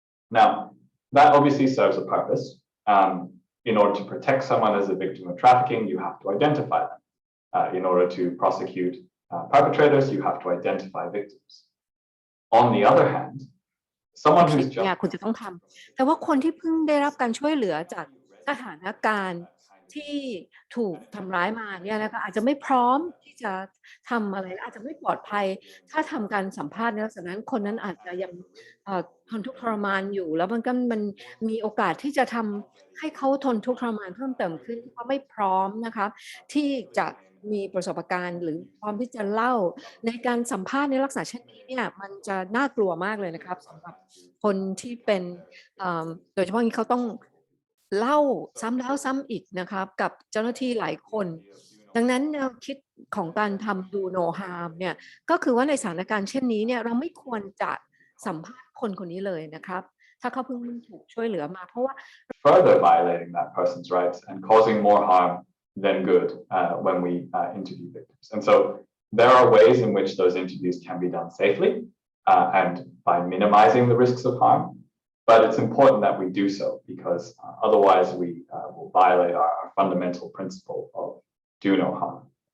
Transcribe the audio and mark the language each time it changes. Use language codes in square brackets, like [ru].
[en] Now, that obviously serves a purpose. In order to protect someone as a victim of trafficking, you have to identify them. In order to prosecute perpetrators, you have to identify victims. On the other hand, someone who's just [th] คุณจะต้องทำแต่ว่าคนที่เพิ่งได้รับการช่วยเหลือจาก สถานการณ์ที่ถูกทำร้ายมาเนี่ยนะคะอาจจะไม่พร้อมที่จะทำอะไรอาจจะไม่ปลอดภัยถ้าทำการสัมภาษณ์ในลักษณะนั้นคนนั้นอาจจะยังทนทุกข์ทรมานอยู่แล้วมันมีโอกาสที่จะทำให้เขาทนทุกข์ทรมานเพิ่มเติมขึ้นเพราะไม่พร้อมนะคะที่จะมีประสบการณ์หรือพร้อมที่จะเล่าในการสัมภาษณ์ในลักษณะเช่นนี้เนี่ยมันจะน่ากลัวมากเลยนะครับสำหรับคนที่เป็น โดยเฉพาะที่เขาต้องเล่าซ้ำแล้วซ้ำอีกนะครับกับเจ้าหน้าที่หลายคนดังนั้นแนวคิดของการทำ do no harm เนี่ยก็คือว่าในสถานการณ์เช่นนี้เนี่ยเราไม่ควรจะสัมภาษณ์คนคนนี้เลยนะครับถ้าเขาเพิ่งถูกช่วยเหลือมาเพราะว่า [en] further violating that person's rights and causing more harm than good when we interview victims. And so there are ways in which those interviews can be done safely and by minimizing the risks of harm. But it's important that we do so because otherwise we will violate our fundamental principle of do no harm.